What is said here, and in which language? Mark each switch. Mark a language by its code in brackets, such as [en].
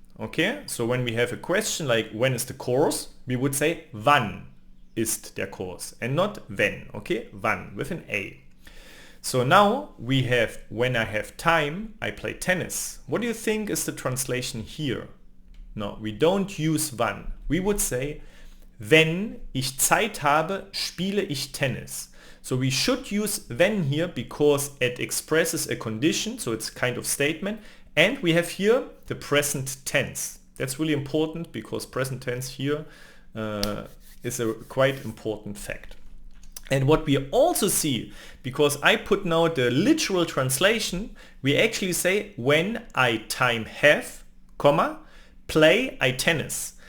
[en] Okay, so when we have a question like when is the course, we would say [de] wann ist der Kurs [en] and not wenn. Okay, wann with an A. So now we have when I have time I play tennis. What do you think is the translation here? No, we don't use wann. We would say [de] wenn ich Zeit habe, spiele ich Tennis. [en] So we should use when here because it expresses a condition, so it's kind of statement, and we have here the present tense. That's really important because present tense here is a quite important fact. And what we also see, because I put now the literal translation, we actually say when I time have, comma, play I tennis.